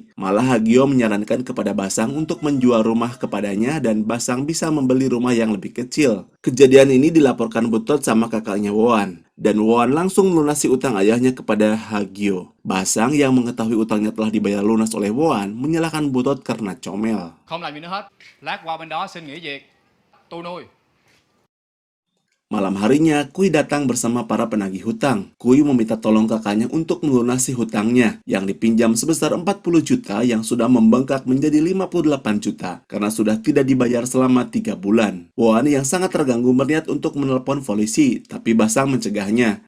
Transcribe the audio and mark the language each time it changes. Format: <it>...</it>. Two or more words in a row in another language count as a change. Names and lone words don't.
<id>Malah Hagio menyarankan kepada Basang untuk menjual rumah kepadanya dan Basang bisa membeli rumah yang lebih kecil. Kejadian ini dilaporkan Butot sama kakaknya Woan. Dan Woan langsung melunasi utang ayahnya kepada Hagio. Basang yang mengetahui utangnya telah dibayar lunas oleh Woan menyalahkan Butot karena comel.</id> <vi>Không làm gì nữa hết. Lát qua bên đó xin nghỉ việc. Tôi nuôi.</vi> <id>Malam harinya, Kui datang bersama para penagih hutang. Kui meminta tolong kakaknya untuk melunasi hutangnya yang dipinjam sebesar 40 juta yang sudah membengkak menjadi 58 juta karena sudah tidak dibayar selama 3 bulan. Woan yang sangat terganggu berniat untuk menelpon polisi, tapi Basang mencegahnya.</id>